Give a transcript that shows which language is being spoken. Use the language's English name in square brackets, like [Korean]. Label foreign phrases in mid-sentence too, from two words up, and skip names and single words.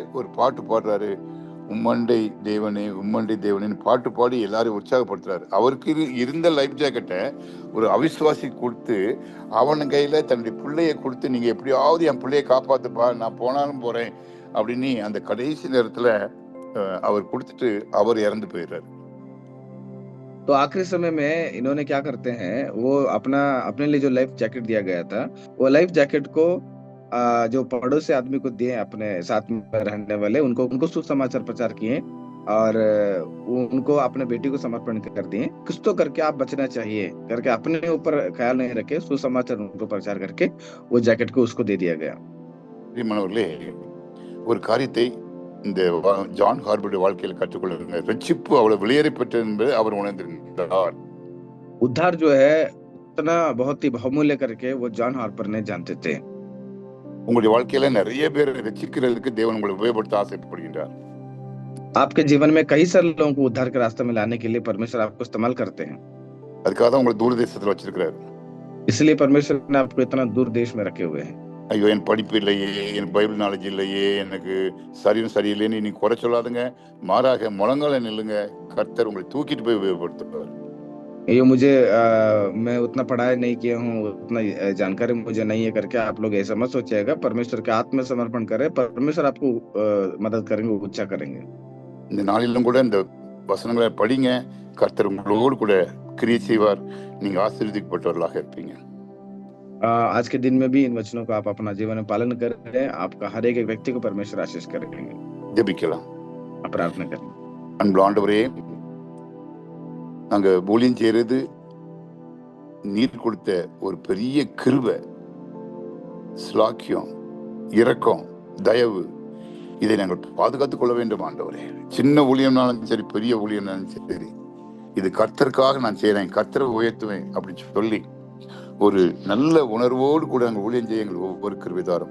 [Tamil] ஒரு பாட்டு பாடுறாரு, உம்மண்டை தேவனே உம்மண்டை தேவனேன்னு பாட்டு பாடி எல்லாரையும் உற்சாகப்படுத்துறாரு. அவருக்கு இருந்த [English] life jacket [Tamil] ஒரு அவிசுவாசி கொடுத்து அவன் கையில தன்னுடைய பிள்ளைய கொடுத்து, நீங்க எப்படியாவது என் பிள்ளைய காப்பாத்துப்பா, நான் போனாலும் போறேன் அப்படின்னு அந்த கடைசி நேரத்துல அவர் கொடுத்துட்டு அவர் இறந்து போயிடுறாரு. [Hindi] तो आखिरी समय में इन्होंने क्या करते हैं, वो अपने लिए जो [English] life jacket [Hindi] दिया गया था, वो [English] life jacket [Hindi] को जो पड़ोसी आदमी को दिए, अपने साथ में रहने वाले उनको सुसमाचार प्रचार किए और उनको अपने बेटी को समर्पण कर दिए। कुछ तो करके आप बचना चाहिए करके अपने ऊपर ख्याल नहीं रखे, सुसमाचार उनको प्रचार करके वो जैकेट को उसको दे दिया गया। [Tamil] பிரியமானவர்களே, ஒரு காரியத்தை இந்த ஜான் ஹார்பருடைய வாழ்க்கையில் கற்றுக்கொள்ளுங்க. ரட்சிப்பு அவ்வளவு வெளியேறப்பட்டது என்பதை அவர் உணர்ந்திருந்தார். [Hindi] उद्धार जो है इतना बहुत ही बहुमूल्य करके वो जॉन हार्पर ने जानते थे। [Tamil] உங்களுடைய வாழ்க்கையில நிறைய பேர் ரட்சிக்கிறதுக்கு தேவன் உங்களை உபயோகப்படுத்த ஆசைப்படுகின்றார். [Hindi] आपके जीवन में कई सारे लोगों को उद्धार के रास्ते में लाने के लिए परमेश्वर आपको इस्तेमाल करते हैं। [Tamil] அதுக்காக தான் உங்களை தூரதேசத்துல வச்சிருக்கிறார். [Hindi] इसलिए परमेश्वर ने आपको इतना दूर देश में रखे हुए हैं। [Tamil] ஐயோ, என் படிப்பு இல்லையே, எனக்கு [English] Bible knowledge [Tamil] இல்லையே, எனக்கு சரீரம் சரியில்லைன்னு நீ குறை சொல்லாதுங்க. மாறாக முழங்கால நில்லுங்க. கர்த்தர் உங்களை தூக்கிட்டு போய் உபயோகப்படுத்துவார். [Hindi] ये मुझे मैं उतना पढ़ाई नहीं किया हूँ, उतना जानकारी मुझे नहीं है करके आप लोग ऐसा मत सोचिएगा। परमेश्वर के आत्मसमर्पण करें, परमेश्वर आपको मदद करेंगे, उच्चा करेंगे। [Tamil] இந்த நாளிலும் கூட இந்த வசனங்களை படிங்க. கர்த்தர் உங்களோடு கூட கிரியை செய்வார். நீங்க ஆசீர்வதிக்கப்பட்டவர்களாக இருப்பீங்க. [Hindi] आज के दिन में भी इन वचनों को आप अपना जीवन में पालन करें, आपका हर एक व्यक्ति को परमेश्वर आशीष करेंगे। [Tamil] ஜெபிக்கலாம். [Hindi] आप प्रार्थना करें। [Tamil] அன்புள்ள ஆண்டவரே, நாங்க ஊழியம் செய்யறது நீர் கொடுத்த ஒரு பெரிய கிருபை, ஸ்லாக்கியம், இரக்கம், தயவு, இதை நாங்கள் பாதுகாத்துக் கொள்ள வேண்டும் ஆண்டவரே. சின்ன ஊழியம்னாலும் சரி, பெரிய ஊழியம்னாலும் சரி, இது கர்த்தருக்காக நான் செய்யறேன், கர்த்தரை உயர்த்துவேன் அப்படின்னு சொல்லி ஒரு நல்ல உணர்வோடு கூட நாங்கள் ஊழியம் செய்ய எங்கள் ஒவ்வொரு கிருபைதாரும்.